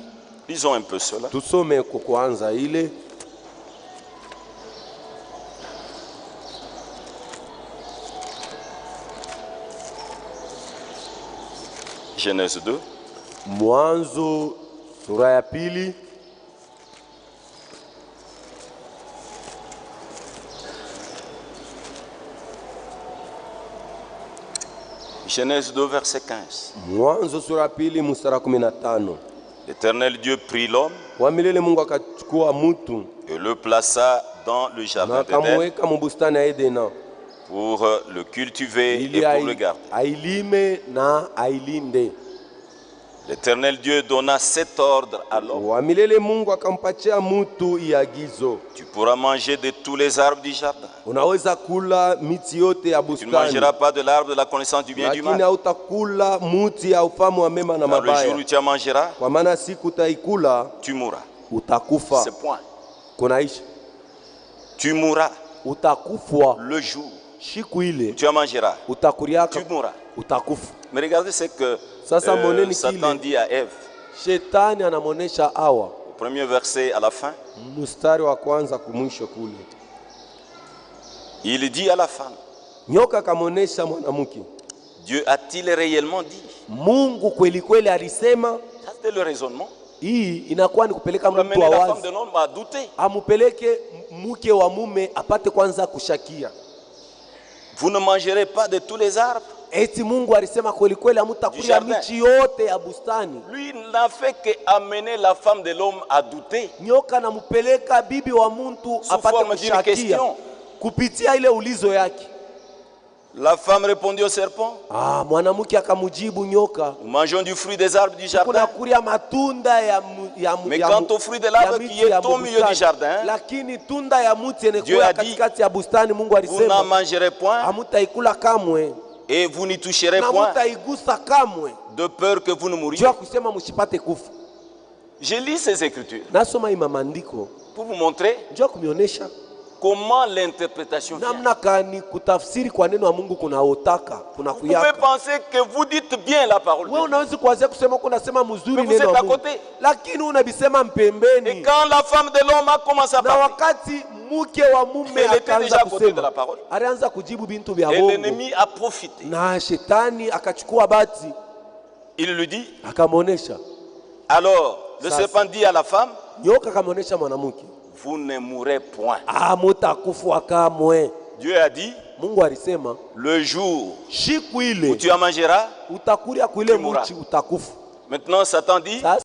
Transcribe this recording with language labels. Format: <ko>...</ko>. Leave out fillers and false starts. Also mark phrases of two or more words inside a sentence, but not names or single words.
<fr>Lisons un peu cela.</fr> <sw>tusome kwa kwanza ile.</sw> <fr>Genèse 2.</fr> <sw>Mwanzo sura ya pili</sw> <fr>Genèse 2, verset 15.</fr> <sw>Mwanzo sura ya pili mstari 15.</sw> <fr>L'Éternel Dieu prit l'homme</fr> <sw>Wa milele Mungu akachukua mtu</sw> <fr>et le plaça dans le</fr> <sw>na</sw> <fr>jardin d'Éden</fr> <sw>akamweka mubustani ya Edena</sw> <fr>pour le cultiver et</fr> <sw>ili</sw> <fr>pour le garder.</fr> <sw>ailime na ailinde.</sw> <fr>L'Éternel Dieu donna cet ordre à l'homme.</fr> <sw>Wa milele Mungu akampatia mtu iagizo,</sw> <fr>Tu pourras manger de tous les arbres du jardin.</fr> <sw>unaweza kula miti yote ya</sw> <fr>Tu ne</fr> <sw>bustani,</sw> <fr>mangeras pas de l'arbre de la connaissance du bien et du</fr> <sw>lakini</sw> <fr>mal.</fr> <sw>hautakula muti ya ufahamu wa mema na</sw> <fr>Car le jour</fr> <sw>mabaya,</sw> <fr>où tu en mangeras,</fr> <sw>kwa maana siku utaikula</sw> <fr>tu mourras.</fr> <sw>utakufa.</sw> <fr>C'est point.</fr> <sw>Kunaisha</sw> <fr>Tu mourras</fr> <sw>utakufwa</sw> <fr>le jour</fr> <sw>siku ile,</sw> <fr>où tu en mangeras.</fr> <sw>utakuriaka</sw> <fr>Tu mourras.</fr> <sw>utakufa.</sw> <fr>Mais regardez ce que</fr> <sw>Sasa moneni</sw> <fr>Satan</fr> <sw>kile</sw> <fr>dit à Ève.</fr> <sw>shetani anamonesha Hawa,</sw> <fr>Au premier verset à la fin,</fr> <sw>mstari wa kwanza kumwisho kule.</sw> <fr>il dit à la femme,</fr> <sw>Nyoka kamonesha mwanamke,</sw> <fr>Dieu a-t-il réellement dit?</fr> <sw>Mungu kweli kweli alisema.</sw> <fr>Ça c'était le raisonnement.</fr> <sw>Hii inakuwa ni kupeleka</sw> <fr>Pour</fr> <sw>mtu</sw> <fr>amener</fr> <sw>wa</sw> <fr>la femme</fr> <sw>wazi</sw> <fr>de l'homme à douter.</fr> <sw>amupeleke mke wa mume apate kwanza kushakia.</sw> <fr>Vous ne mangerez pas de tous les arbres.</fr> <sw>Eti Mungu alisema kweli kweli hamutakulia michi yote ya bustani.</sw> <fr>Lui n'a fait qu'amener la femme de l'homme à douter.</fr> <sw>Nyoka namupeleka bibi wa mtu</sw> <fr>Sous</fr> <sw>apate</sw> <fr>forme d'une</fr> <sw>kushakia</sw> <fr>question.</fr> <sw>kupitia ile ulizo yake.</sw> <fr>La femme répondit au serpent.</fr> <sw>Mwanamke akamujibu nyoka.</sw> <fr>Nous mangeons du fruit des arbres du jardin.</fr> <sw>Tunakulia matunda</sw> <fr>Mais quant au fruit de l'arbre qui est au milieu du jardin,</fr> <sw>lakini tunda ya mti</sw> <fr>Dieu a dit,</fr> <sw>katikati ya bustani Mungu</sw> <fr>vous n'en</fr> <sw>alisema</sw> <fr>mangerez point</fr> <sw>hamutaikula kamwe</sw> <fr>et vous n'y toucherez</fr> <sw>na</sw> <fr>point</fr> <sw>mutaigusa kamwe</sw> <fr>de peur que vous ne mouriez.</fr> <sw>jua kusema msipate kufa.</sw> <fr>Je lis ces écritures</fr> <sw>Nasoma hii maandiko</sw> <fr>pour vous montrer</fr> <sw>jua kumionyesha</sw> <fr>comment l'interprétation vient.</fr> <sw>namna gani kutafsiri kwa neno la Mungu kunaotaka kuna</sw> <fr>Vous pouvez</fr> <sw>kuyaka.</sw> <fr>penser que vous dites bien la parole.</fr> <sw>Wewe unaweza kuanza kusema kuna sema mzuri</sw> <fr>Mais vous</fr> <sw>neno</sw> <fr>êtes</fr> <sw>la</sw> <fr>à</fr> <sw>Mungu,</sw> <fr>côté.</fr> <sw>lakini unabisema</sw> <fr>Et</fr> <sw>mpembeni.</sw> <fr>quand la femme de l'homme a commencé à</fr> <sw>Na</sw> <fr>parler,</fr> <sw>wakati mke wa mume</sw> <fr>Elle était</fr> <sw>akaanza</sw> <fr>déjà à côté de</fr> <sw>kusema,</sw> <fr>la parole.</fr> <sw>alianza kujibu bintu vya</sw> <fr>et</fr> <sw>bongo,</sw> <fr>l'ennemi a profité.</fr> <sw>na shetani akachukua bati</sw> <fr>Il lui dit,</fr> <sw>akamwonesha.</sw> <fr>alors le Ça, serpent dit à la femme,</fr> <sw>Nyoka akamwonesha mwanamke,</sw> <fr>vous ne mourrez point.</fr> <sw>mutakufa kamwe.</sw> <fr>Dieu a dit,</fr> <sw>Mungu alisema</sw> <fr>le jour</fr> <sw>siku</sw> <fr>où</fr> <sw>ile</sw> <fr>tu en mangeras,</fr> <sw>utakulia kuile</sw> <fr>tu mourras.</fr> <sw>mchi utakufa.</sw> <fr>Maintenant Satan dit,</fr> <sw>Sasa</sw>